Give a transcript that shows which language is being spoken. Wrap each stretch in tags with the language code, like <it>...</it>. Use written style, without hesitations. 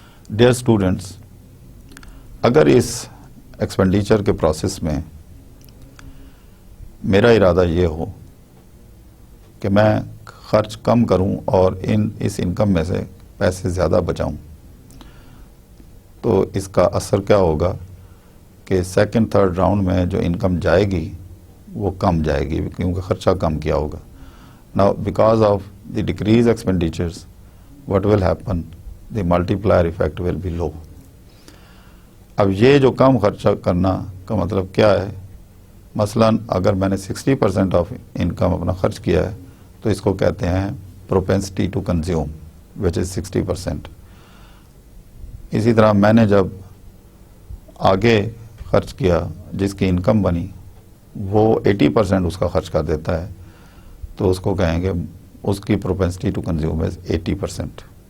<ur>Dear students, اگر اس expenditure کے process میں میرا ارادہ یہ ہو کہ میں خرچ کم کروں اور اس انکم میں سے پیسے زیادہ بچاؤں، تو اس کا اثر کیا ہوگا کہ سیکنڈ تھرڈ راؤنڈ میں جو انکم جائے گی وہ کم جائے گی کیونکہ خرچہ کم کیا ہوگا.</ur> <en>Now because of the decreased expenditures, what will happen? The multiplier effect will be low.</en> <ur>اب یہ جو کم خرچہ کرنا کا مطلب کیا ہے؟ مثلا اگر میں نے 60% آف انکم اپنا خرچ کیا ہے تو اس کو کہتے ہیں</ur> <en>propensity to consume, which is 60%.</en> <ur>اسی طرح میں نے جب آگے خرچ کیا، جس کی انکم بنی وہ 80% اس کا خرچ کر دیتا ہے تو اس کو کہیں گے اس کی</ur> <en>propensity to consume is 80%.</en>